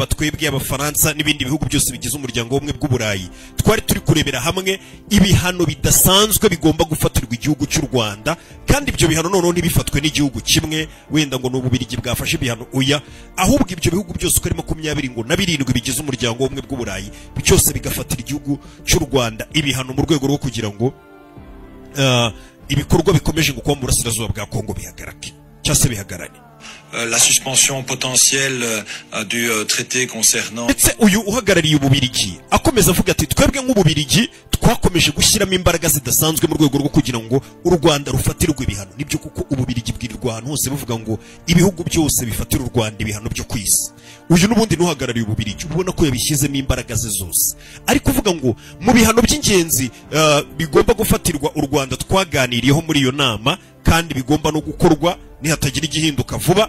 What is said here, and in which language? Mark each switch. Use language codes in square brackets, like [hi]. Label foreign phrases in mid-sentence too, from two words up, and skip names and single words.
[rw] twebwe abafaransa n'ibindi bihugu byose bigize umuryango w'ubumwe bw'Uburayi, twari turi kurebera hamwe ibihano bidasanzwe bigomba gufatirwa igihugu cy'u Rwanda, kandi ibyo bihano noneho ntibifatwe n'igihugu kimwe wenda ngo n'Ububiligi bwafashe ibihano, oya, ahubwo ibyo bihugu byose uko ari 27 bigize umuryango w'ubumwe bw'Uburayi byose bigafatira igihugu cy'u Rwanda ibihano mu rwego rwo kugira ngo ibikorwa bikomeje ngo kuba mu burasirazuba bwa Kongo bihagarake cyase bihagarane. [fr] La suspension potentielle du traité concernant. [rw] Ndetse uyu uhagarariye Ububiligi akomeza avuga ati twebwe nk'Ububiligi twakomeje gushyiramo imbaraga zidasanzwe mu rwego rwo kugira ngo u Rwanda rufatirwe ibihano. Nibyo kuko Ububiligi bwirirwa ahantu hose buvuga ngo ibihugu byose bifatira u Rwanda ibihano byo kwisi. Uyu n'ubundi nuhagarariye Ububiligi ubona ko yabishyizemo imbaraga ze zose, ari kuvuga ngo mu bihano by'ingenzi bigomba gufatirwa u Rwanda twaganiriyeho muri iyo nama kandi bigomba no gukorwa nihatagira igihinduka vuba.